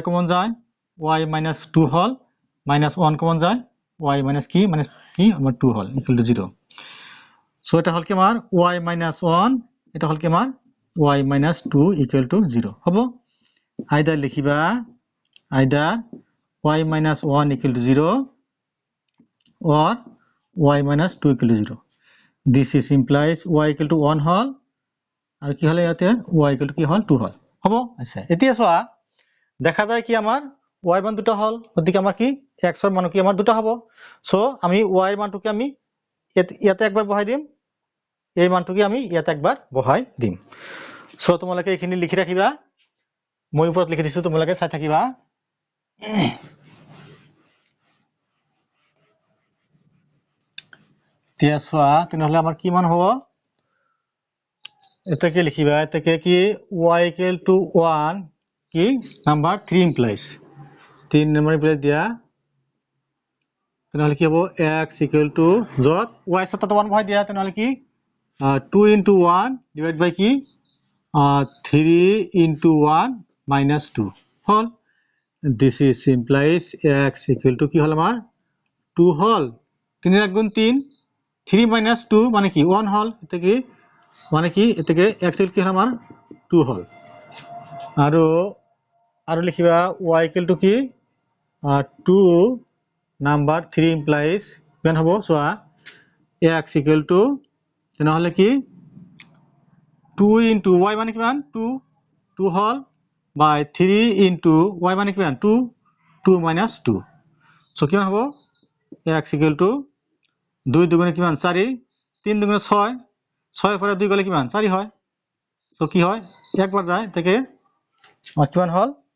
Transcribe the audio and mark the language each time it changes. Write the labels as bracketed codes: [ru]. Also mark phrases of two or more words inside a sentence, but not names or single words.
[as] কমন যায় y মাইনাস 2 হল মাইনাস 1 কমন যায় y মাইনাস কি আমার 2 হল [en] equal to [as] 0 সো এটা হল কি আমার y মাইনাস 1 এটা হল কি আমার y মাইনাস 2 [en] equal to [as] 0 হবো আইদার লিখিবা আইদার [en] y minus 1 equal to 0 or y minus 2 equal to 0 this is implies y equal to 1 [as] হল আর কি হলে ইয়াতে [en] y equal to [as] কি হল 2 হল হবো আচ্ছা এতিয়া সোয়া দেখা যায় কি আমার y মান দুটো হল ওদিকে আমার কি x এর মান কি আমার দুটো হবো সো আমি y এর মানটুকে আমি ইয়াতে একবার বহাই দিম এই মানটুকে আমি ইয়াতে একবার বহাই দিম সো তোমালোকে এইখিনি লিখি রাখিবা মই উপৰত লিখি দিছো তোমালোকে চাই থাকিবা তিয়া সোয়া তেনেহলে আমার কি মান হবো এটাকে লিখিবা এটাকে কি [en] y equal to 1 [as] কি নাম্বার 3 implies 3 নাম্বার implies দিয়া তেনেহলে কি হবো [en] x equal to [as] যত y সাথে 1 বহাই দিয়া তেনেহলে কি [en] 2 into 1 divided by [as] কি [en] 3 into 1 minus 2 [as] হল [en] this is implies x equal to [as] কি হল আমার 2 হল 3 এর গুণ 3 [en] 3 minus 2 [as] মানে কি 1 হল এটাকে মানে কি এটাকে [en] x equal [as] কি হল আমার 2 হল আৰু লিখিবা [en] y equal to [as] কি 2 নাম্বাৰ 3 implies কিমান হ'ব চোৱা [en] x equal to [as] তেনেহ'লে কি [en] 2 into y [as] মানে কিমান 2 হ'ল [en] by 3 into y [as] মানে কিমান [en] 2 minus 2 so [as] কিমান হ'ব [en] x equal to 2 [as] দুগুণে কিমান 4 3 দুগুণে 6 6 পৰা 2 গ'লে কিমান 4 হয় so কি হয় একবাৰ যায় তাকে কিমান হ'ল